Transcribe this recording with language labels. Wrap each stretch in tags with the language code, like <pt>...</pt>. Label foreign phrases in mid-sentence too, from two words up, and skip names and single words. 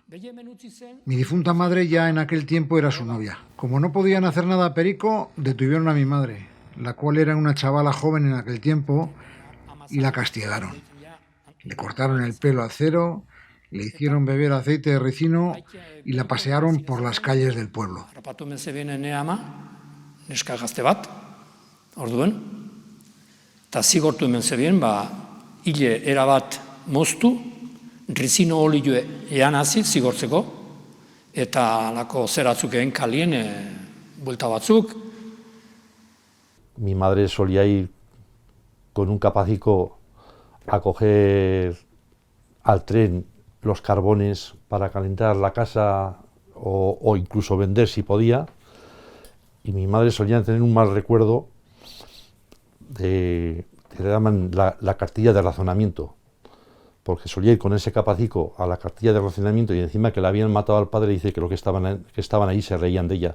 <es>Mi difunta madre ya en aquel tiempo era su novia. Como no podían hacer nada a Perico, detuvieron a mi madre, la cual era una chavala joven en aquel tiempo, y la castigaron. Le cortaron el pelo a cero, le hicieron beber aceite de ricino y la pasearon por las calles del pueblo.</es> <eu>Neska gazte bat, orduen, eta zigortu hemen zebien, hile erabat moztu, rizino olio ean hasi zigortzeko, eta alako zeratzuk egin kalien, buelta batzuk.</eu> <es>Mi madre solía ir con un capacico a coger al tren los carbones para calentar la casa o incluso vender si podía. Y mi madre solía tener un mal recuerdo que le llaman la cartilla de razonamiento, porque solía ir con ese capacico a la cartilla de razonamiento y encima que le habían matado al padre, dice que los que estaban ahí se reían de ella.</es>